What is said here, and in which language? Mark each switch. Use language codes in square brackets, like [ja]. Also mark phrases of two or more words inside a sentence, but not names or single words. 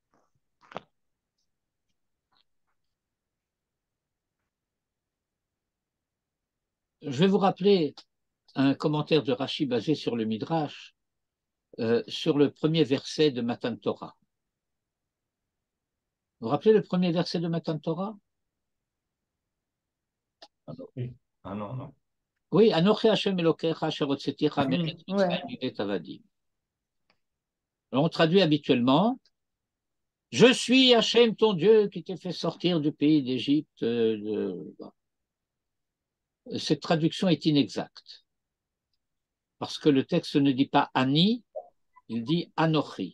[fr] Je vais vous rappeler un commentaire de Rashi basé sur le Midrash, sur le premier verset de [he] מתן תורה. [fr] Vous vous rappelez le premier verset de [he] מתן תורה? [fr] Ah non, non. Oui, [he] אנכי השם אלוקיך אשר הוצאתיך מארץ מצרים מבית עבדים. [fr] On traduit habituellement: je suis Hachem ton Dieu qui t'ai fait sortir du pays d'Égypte. Cette traduction est inexacte parce que le texte ne dit pas Ani, il dit Anochi.